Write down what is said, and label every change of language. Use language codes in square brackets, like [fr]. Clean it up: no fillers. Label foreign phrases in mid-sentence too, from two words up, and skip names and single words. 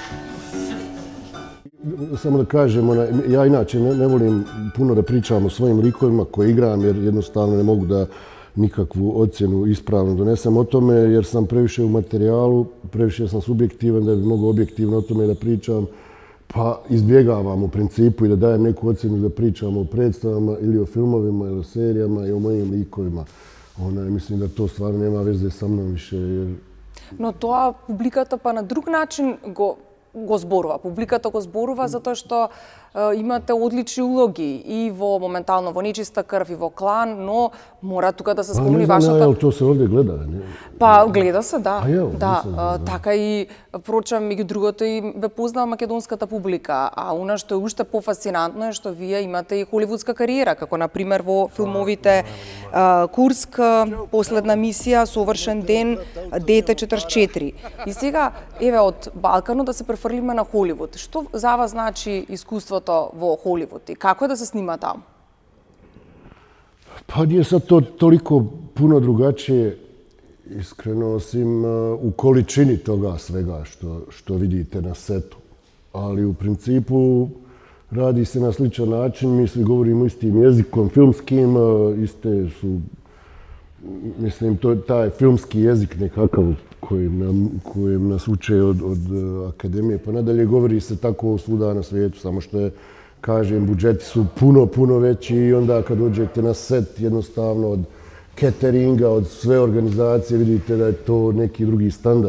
[bs] Samo da kažem, ja inače ne volim puno da pričam o svojim likovima koje igram, jer jednostavno ne mogu da nikakvu ocjenu ispravno donesem o tome, jer sam previše u materijalu, previše sam subjektivan da bi mogao objektivno o tome da pričam, pa izbjegavam u principu i da dajem neku ocjenu da pričam o predstavama ili o filmovima ili o serijama i o mojim likovima. Mislim da to stvarno nema veze sa mnom više. [mk] Но тоа публиката па на друг начин го зборува. Публиката го зборува затоа што имате одлични улоги и во моментално во Нечиста крв и во Клан, но мора тука да се спомни вашата... Не знам, то се овде гледа, не? Па гледа се, да. Да, така и прочам меѓу другото и ве познава македонската публика, а она што е уште пофасцинантно е што вие имате и холивудска кариера, како на пример во филмовите Курск, Последна мисија, Совршен ден, Дете 44. И сега еве од Балканот да се префрлиме на Холивуд. Што за вас значи искуството во Холивуд и како е да се снима таму? [bs] Pa nije sad to toliko puno drugačije, iskreno, osim u količini toga svega što vidite na setu. Ali u principu radi se na sličan način, mi svi govorimo istim jezikom, filmskim, iste su, mislim, taj filmski jezik nekakav kojem nas uče od akademije pa nadalje, govori se tako svuda na svijetu, samo što je, kažem, budžeti su puno veći i onda kad dođete na set jednostavno od cateringa, od sve organizacije, vidite da je to neki drugi standard.